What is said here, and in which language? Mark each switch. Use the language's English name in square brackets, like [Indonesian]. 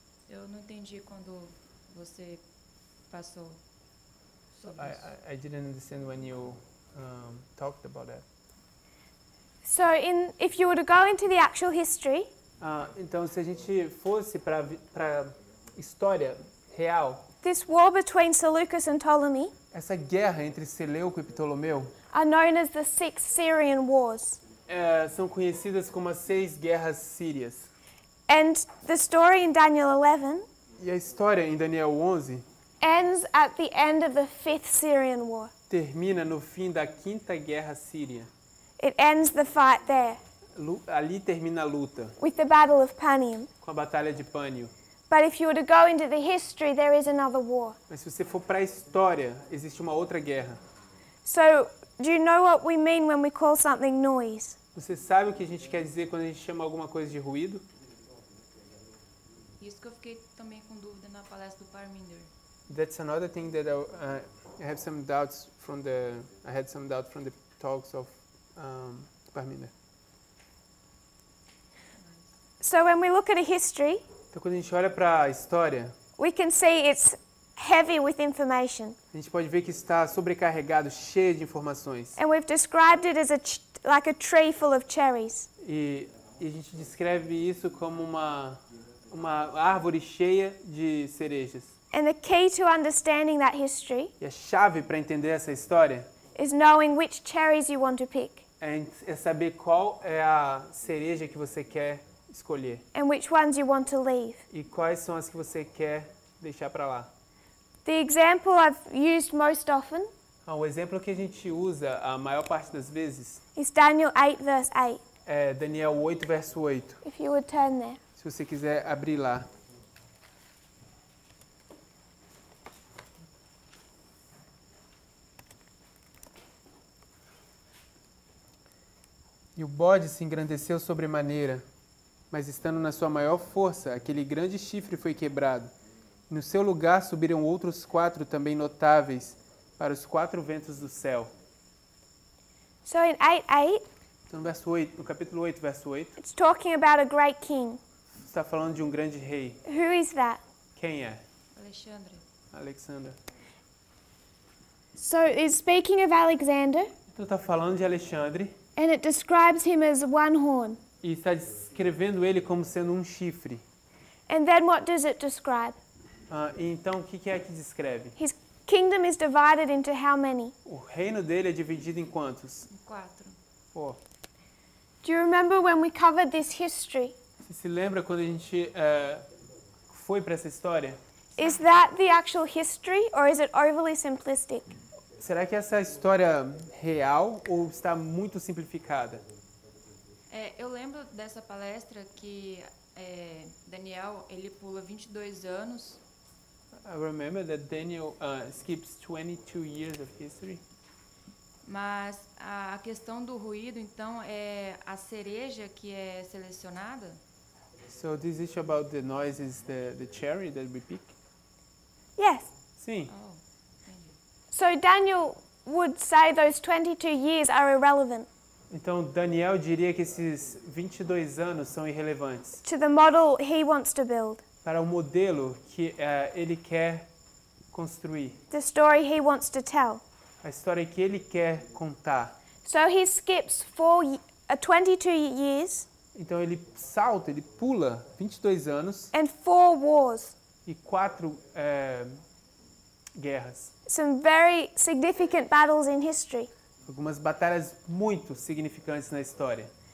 [Portuguese] Eu não entendi quando você passou sobre isso. [English] I didn't understand when you talked about that. So if you were to go into the actual history, [Portuguese] Então, se a gente fosse para história real, [English] this war between Seleucus and Ptolemy [Portuguese] essa guerra entre Seleuco e Ptolomeu [English] are known as the Six Syrian Wars. [Portuguese] são conhecidas como as 6 guerras sírias. [English] And the story in Daniel 11 [Portuguese] E a história em Daniel 11 [English] ends at the end of the Fifth Syrian War. [Portuguese] termina no fim da 5ª guerra síria. [English] It ends the fight there [Portuguese] Ali termina a luta, [English] with the Battle of Panium. [Portuguese] com a Batalha de Pânio. [English] But if you were to go into the history, there is another war. [Portuguese] Mas se você for para a história, existe uma outra guerra. [English] So, do you know what we mean when we call something noise? [Portuguese] Você sabe o que a gente quer dizer quando a gente chama alguma coisa de ruído? Isso que eu fiquei também com dúvida na palestra do Parminder. [English] That's another thing that I have some doubts from the talks of Parminder. So when we look at a history, [Portuguese] Então, quando a gente olha para a história, [English] we can see it's heavy with information. [Portuguese] a gente pode ver que está sobrecarregado, cheio de informações. [English] And we've described it as like a tree full of cherries. [Portuguese] E a gente descreve isso como uma árvore cheia de cerejas. [English] And the key to understanding that history [Portuguese] E a chave para entender essa história [English] is knowing which cherries you want to pick [Portuguese] é saber qual é a cereja que você quer escolher [English] and which ones you want to leave. [Portuguese] e quais são as que você quer deixar para lá. [English] The example I've used most often [Portuguese] O exemplo que a gente usa a maior parte das vezes [English] is Daniel 8 verse 8. [Portuguese] Daniel 8, verso 8. [English] if you would turn there. [Portuguese] Se você quiser abrir lá. E o bode se engrandeceu sobremaneira, mas estando na sua maior força, aquele grande chifre foi quebrado. No seu lugar subiram outros 4 também notáveis para os 4 ventos do céu. [English] So in 8:8, [Portuguese] Então, no capítulo 8, verso 8, [English] it's talking about a great king. [Portuguese] está falando de um grande rei. [English] Who is that? [Portuguese] Quem é? Alexandre. [English] Alexander. So it's speaking of Alexander, [Portuguese] Então está falando de Alexandre [English] and it describes him as one horn. [Portuguese] e está descrevendo ele como sendo um chifre. [English] And then what does it describe? [Portuguese] E então, o que é que descreve? [English] His kingdom is divided into how many? [Portuguese] O reino dele é dividido em quantos? [English] 4. [Portuguese] 4. [English] Do you remember when we covered this history? [Portuguese] Você se lembra quando a gente foi para essa história? [English] Is that the actual history, or is it overly simplistic? [Portuguese] Será que essa é a história real ou está muito simplificada? Eu lembro dessa palestra que Daniel, ele pula 22 anos. [English] I remember that Daniel skips 22 years of history. [Portuguese] Mas a questão do ruído, então, é a cereja que é selecionada? [English] So this issue about the noise is the cherry that we pick? Yes. [Portuguese] Sim. Oh, entendi. [English] So Daniel would say those 22 years are irrelevant [Portuguese] Então Daniel diria que esses 22 anos são irrelevantes [English] to the model he wants to build, [Portuguese] para o modelo que ele quer construir, [English] the story he wants to tell. [Portuguese] a história que ele quer contar. [English] So he skips 22 years [Portuguese] Então ele salta, ele pula 22 anos [English] and 4 wars. [Portuguese] e 4 guerras. [English] Some very significant battles in history. [Portuguese] Algumas batalhas muito significantes na história.